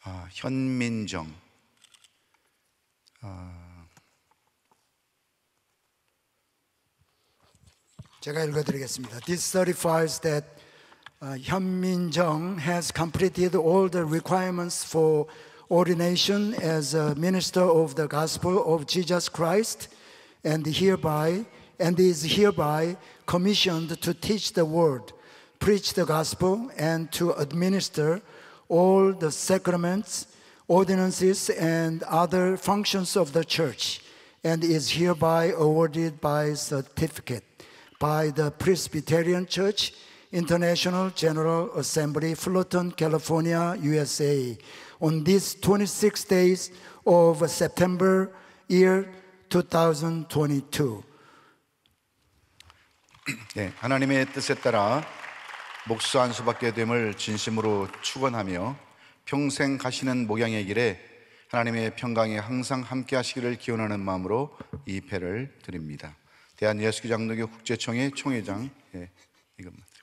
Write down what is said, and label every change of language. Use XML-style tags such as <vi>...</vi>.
<ko>현민정 제가 읽어드리겠습니다.</ko> <en>This certifies that 현민정 has completed all the requirements for ordination as a minister of the gospel of Jesus Christ and is hereby commissioned to teach the word, preach the gospel, and to administer all the sacraments, ordinances, and other functions of the church, and is hereby awarded by certificate by the Presbyterian Church, International General Assembly, Fullerton, California, USA, on these 26 days of September year 2022.</en> <ko>네, 하나님의 뜻에 따라 목사 안수 받게 됨을 진심으로 축원하며 평생 가시는 목양의 길에 하나님의 평강에 항상 함께 하시기를 기원하는 마음으로 이 패를 드립니다. 대한예수교장로교 국제총회 총회장, 예, 이것만</ko>